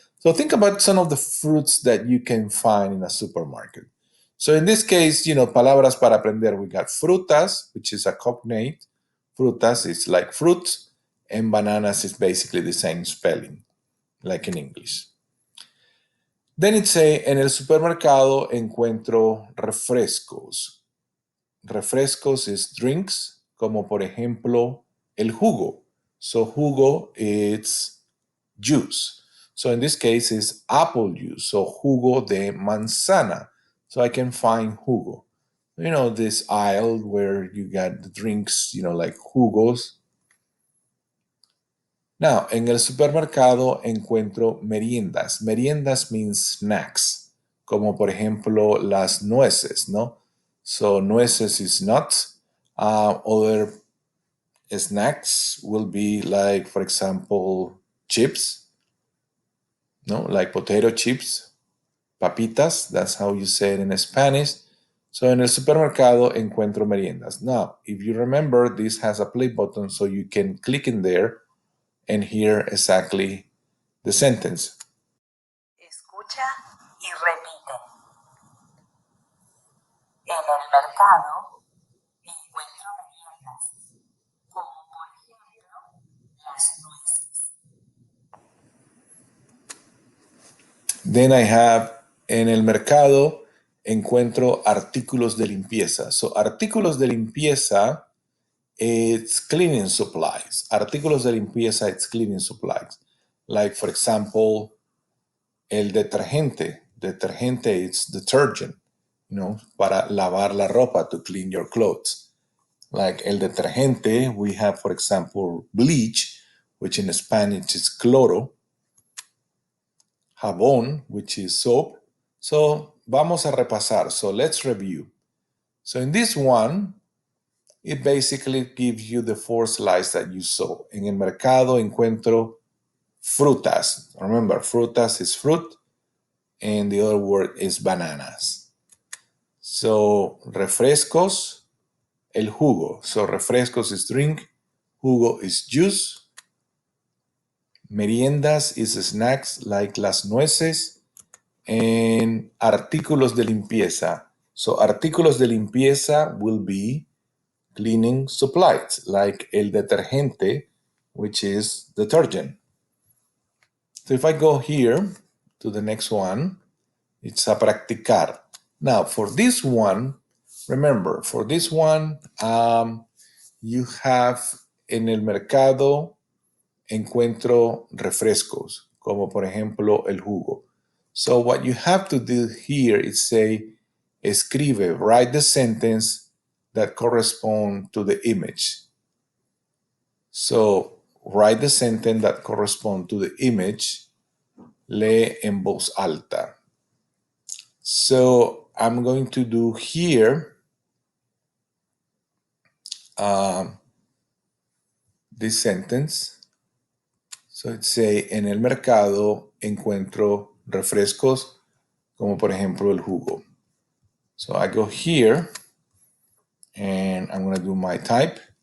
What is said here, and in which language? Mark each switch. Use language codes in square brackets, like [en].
[en] So think about some of the fruits that you can find in a supermarket. So in this case, palabras para aprender, we got frutas, which is a cognate. Frutas is like fruits, and bananas is basically the same spelling, like in English. Then it say, [es] en el supermercado encuentro refrescos. Refrescos [en] is drinks, [es] como por ejemplo el jugo. [en] So jugo is juice. So in this case is apple juice. So [es] jugo de manzana. [en] So I can find jugo. This aisle where you got the drinks, like jugos. [es] Now, en el supermercado encuentro meriendas. Meriendas [en] means snacks, [es] como por ejemplo las nueces, ¿no? [en] So nueces is nuts. Other snacks will be like, for example, chips, no, like potato chips, papitas. That's how you say it in Spanish. [es] So en el supermercado encuentro meriendas. [en] Now, if you remember, this has a play button, so you can click in there and hear exactly the sentence. [es] Escucha y repite. En el mercado encuentro meriendas, como por ejemplo las nueces. [en] Then I have [es] en el mercado encuentro artículos de limpieza. [en] So [es] artículos de limpieza, [en] it's cleaning supplies. [es] Artículos de limpieza, [en] it's cleaning supplies. Like for example, [es] el detergente. [en] Detergente, it's detergent, [es] para lavar la ropa, [en] to clean your clothes. Like el detergente, we have, for example, bleach, which in Spanish is cloro. Jabón, which is soap. So [es] vamos a repasar. [en] So let's review. So in this one, it basically gives you the four slides that you saw. [es] En el mercado encuentro frutas. [en] Remember, frutas is fruit. and the other word is bananas. So refrescos, [es] el jugo. [en] So refrescos is drink, jugo is juice. Meriendas is snacks like [es] las nueces. And artículos de limpieza. [en] So [es] artículos de limpieza [en] will be cleaning supplies like [es] el detergente, [en] which is detergent. So if I go here to the next one, it's a practicar. Now for this one, remember, for this one, you have [es] en el mercado encuentro refrescos, como por ejemplo el jugo. [en] So what you have to do here is say, escribe, write the sentence that correspond to the image. So write the sentence that correspond to the image, [es] lee en voz alta. [en] So I'm going to do here this sentence. So it say, [es] en el mercado encuentro refrescos como por ejemplo el jugo. [en] So I go here and I'm going to do my type.